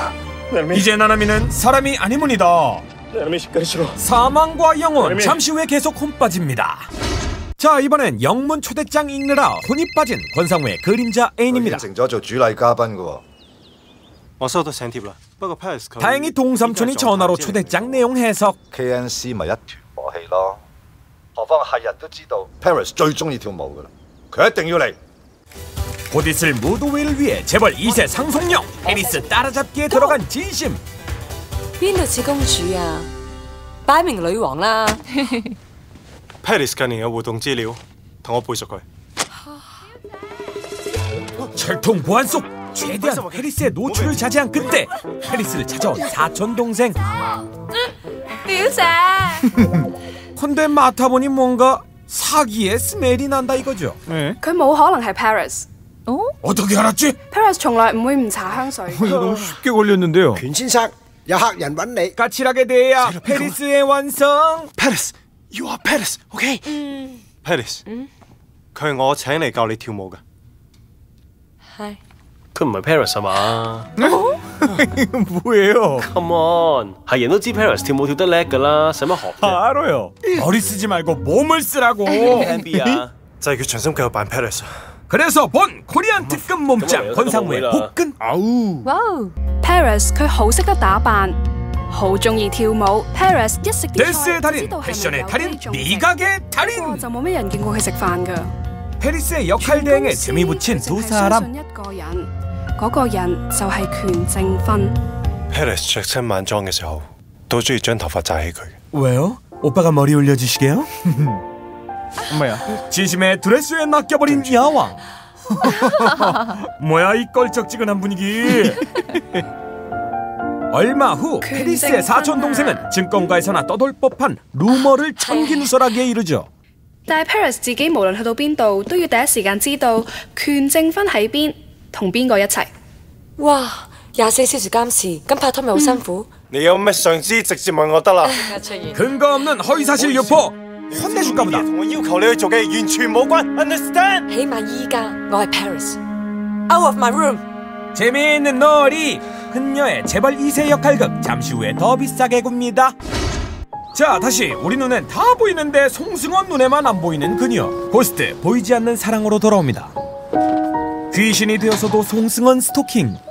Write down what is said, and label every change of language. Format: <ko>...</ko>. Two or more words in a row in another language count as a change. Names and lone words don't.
<ko>이제 나나미는 사람이 아니문이다. 사망과 영혼 잠시 후에 계속 혼 빠집니다. 자 이번엔 영문 초대장 읽느라 혼이 빠진 권상우의 그림자 애인입니다. 다행히 동삼촌이 전화로 초대장 내용 해석.</ko> <yue>KNC 咪一團和氣咯，何況係人都知道 Paris 最中意跳舞噶啦，佢一定要嚟。</yue> <ko>곧 있을 무도회를 위해 재벌 2세 상속녀 해리스 따라잡기에 들어간 진심.</ko> <yue>邊度似公主啊？擺明女王啦。 Paris近年嘅活動資料，同我背熟佢。</yue> <ko>철통 보안 속 최대한 해리스의 노출을 자제한 그때 해리스를 찾아온 사촌 동생.</ko> <yue>表姐。</yue> <ko>근데 맡아보니 뭔가 사기의 스멜이 난다 이거죠.</ko> <yue>佢冇可能係 Paris。</yue> <ko>어떻게 알았지?</ko> <yue>Paris 從來唔會唔搽香水。</yue> <ko>이거 너무 쉽게 걸렸는데요.</ko> <yue>權先生，有客人揾你。</yue> <ko>까칠하게 대해야 페리스의 완성.</ko> <en>Paris, you are Paris, OK? Paris，</en> <yue>佢係我請嚟教你跳舞嘅。係。佢唔係 Paris 係嘛？</yue> <ko>뭐예요?</ko> <en>Come on，</en> <yue>係人都知 Paris 跳舞跳得叻㗎啦，使乜學啫？</yue> <ko>알아요. 머리 쓰지 말고 몸을 쓰라고. MB야，</ko> <yue>就係佢全心繼續扮 Paris。</yue> <ko>그래서 본 코리안 특급 몸짱 권상우의 복근. 아우.</ko> <yue>와우. Paris 佢好識得打扮，好中意跳舞。Paris 一食啲菜</yue> <ko>댄스의 달인, 패션의 달인, 미각의 달인.</ko> <yue>就冇咩人見過佢食飯㗎。</yue> <ko>페리스의 역할 대행에 재미 붙인 두 사람.</ko> <yue>一個人，嗰個人就係權正芬。 Paris 着親晚裝嘅時候，都中意將頭髮紮起佢。</yue> <ko>왜요? 오빠가 머리 올려주시게요? 엄마야. 진심의 드레스에 낚여버린 야왕. 뭐야 이 껄쩍지근한 분위기. 얼마 후 페리스의 사촌 동생은 증권가에서나 떠돌 법한 루머를 천기누설하기에 이르죠.</ko> <yue>但係 Paris 自己無論去到邊度，都要第一時間知道權正芬喺邊，同邊個一齊。哇！24小時監視，咁拍拖咪好辛苦？你有咩上司直接問我得啦。</yue> <ko>근거 없는 허위사실 유포 혼내줄까 보다.</ko> <yue>同我要求你去做嘅完全冇關 ，understand？起碼依家我係 Paris，</yue> <en>out of my room。</en> <ko>재미있는 놀이. 흔녀의 재벌 2세 역할극 잠시 후에 더 비싸게 굽니다. 자 다시 우리 눈엔 다 보이는데 송승헌 눈에만 안 보이는 그녀. 고스트 보이지 않는 사랑으로 돌아옵니다. 귀신이 되어서도 송승헌 스토킹.</ko>